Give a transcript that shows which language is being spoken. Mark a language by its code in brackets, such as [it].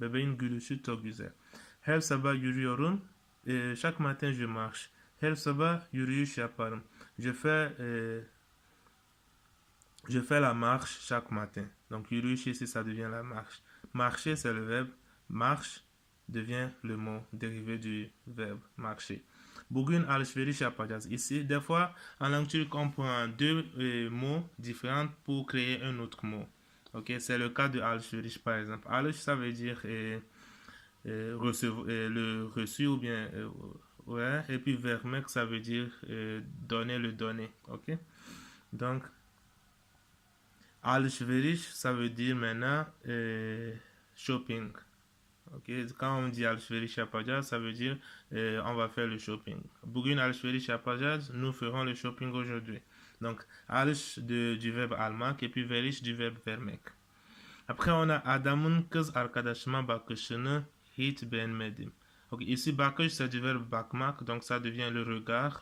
[tr] Bebeğin gülüşü çok güzel. Her sabah yürüyorum. [fr] Chaque matin, je marche. [tr] Her sabah yürüyüş yaparım. [fr] Je fais je fais la marche chaque matin. Donc, yürüyüş ici, ça devient la marche. Marcher, c'est le verbe. Marche devient le mot dérivé du verbe marcher. [tr] Bugün alışveriş yapacağız. [fr] Ici, des fois, en langue turque, on prend deux mots différents pour créer un autre mot. Ok, c'est le cas de alışveriş, par exemple. Alış, ça veut dire le reçu ou bien ouais, et puis vermek, ça veut dire donner le donner. Ok, donc alışveriş, ça veut dire maintenant shopping. Ok, quand on dit [tr] alışveriş yapacağız, [fr] ça veut dire on va faire le shopping. [tr] Bugün alışveriş yapacağız, [fr] nous ferons le shopping aujourd'hui. Donc, alış du verbe almak et puis veriş du verbe vermek. Après, on a [tr] adamın kız arkadaşıma bakışını hiç beğenmedim. [fr] Ok, ici, bakış, c'est du verbe bakmak, donc ça devient le regard.